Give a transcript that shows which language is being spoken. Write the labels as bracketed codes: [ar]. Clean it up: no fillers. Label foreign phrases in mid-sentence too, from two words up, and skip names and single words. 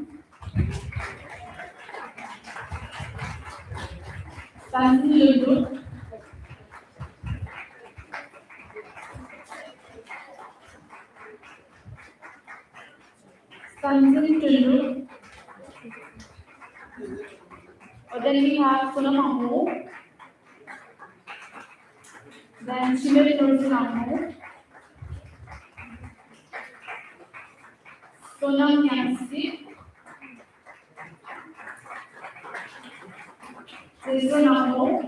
[en] Tanzil Lulu. Tanzil Tulu. Then we have Sunam Amu. Then Shimir Nursin Amu. Sonam Yansi. Rizwan Amu.